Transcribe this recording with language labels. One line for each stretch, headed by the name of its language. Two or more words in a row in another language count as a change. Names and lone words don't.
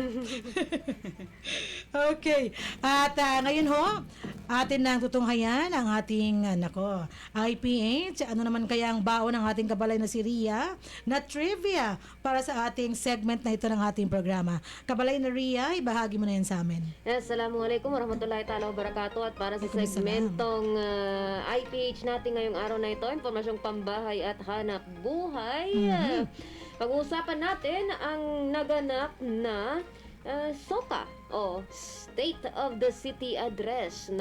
Filipino: Okay. At ngayon ho, atin nang tutunghayan ang ating, IPH. Ano naman kaya ang baon ng ating kabalay na si Ria na trivia para sa ating segment na ito ng ating programa. Kabalay na Ria, ibahagi mo na yan sa amin.
Arabic: السلام عليكم ورحمة الله تعالى وبركاته.
Filipino: At para sa segmentong IPH natin ngayong araw na ito, impormasyong pambahay at hanap buhay. Pag-uusapan natin ang naganap na SOCA o State of the City Address ng